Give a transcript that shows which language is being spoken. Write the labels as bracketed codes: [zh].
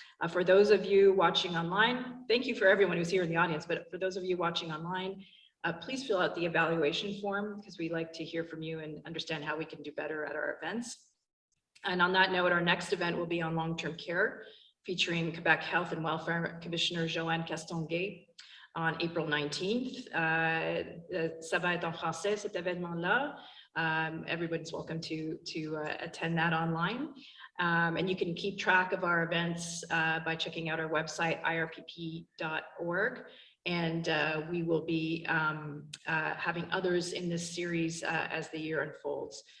[en] For those of you watching online, thank you for everyone who's here in the audience, but for those of you watching online, please fill out the evaluation form because we like to hear from you and understand how we can do better at our events. And on that note, our next event will be on long-term care, featuring Quebec Health and Welfare Commissioner Joanne Castonguay on April 19th. [fr] Ça va être en français, cet événement-là. [en] Everyone's welcome to attend that online. And you can keep track of our events by checking out our website, irpp.org. And we will be having others in this series as the year unfolds.